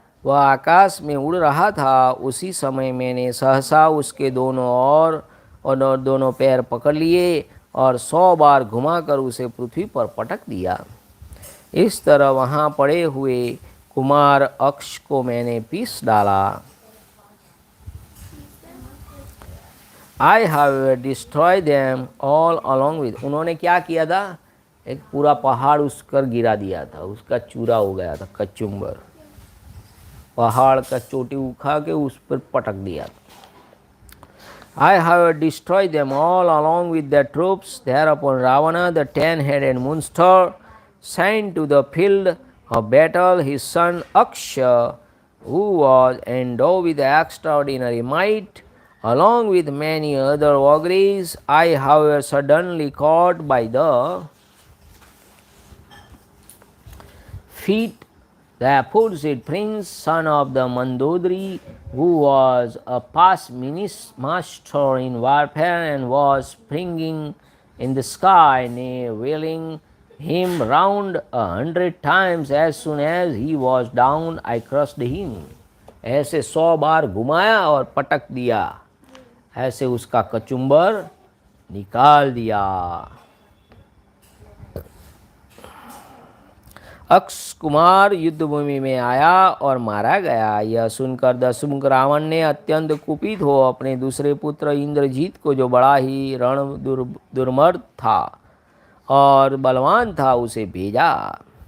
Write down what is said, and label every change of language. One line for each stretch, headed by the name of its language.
Hindi: वह आकाश में उड़ रहा था. उसी समय मैंने सहसा उसके दोनों पैर पकड़ लिए और 100 बार घुमाकर उसे पृथ्वी पर पटक दिया. इस तरह वहाँ पड़े हुए कुमार अक्ष को मैंने पीस डाला.
English: I have destroyed them all along with.
Hindi: उन्होंने क्या किया था? एक पूरा पहाड़ उस पर गिरा दिया था. उसका चूरा हो गया था, कचुम्बर. पहाड़ का चोटी उखा के उस पर पटक दिया था.
English: I have destroyed them all along with their troops. Thereupon Ravana, the 10-headed monster, sent to the field of battle his son Aksha, who was endowed with extraordinary might, along with many other ogres. I, however, suddenly caught by the feet the aforesaid prince, son of the Mandodari, who was a past master in warfare and was springing in the sky, nay, wheeling him round 100 times. As soon as he was down, I crushed him.
Hindi: ऐसे 100 बार घुमाया और पटक दिया. ऐसे उसका कचुम्बर निकाल दिया. अक्ष कुमार युद्धभूमि में आया और मारा गया. यह सुनकर दशमुख रावण ने अत्यंत कुपित हो अपने दूसरे पुत्र इंद्रजीत को, जो बड़ा ही रण दुर्मर्द था और बलवान था, उसे भेजा.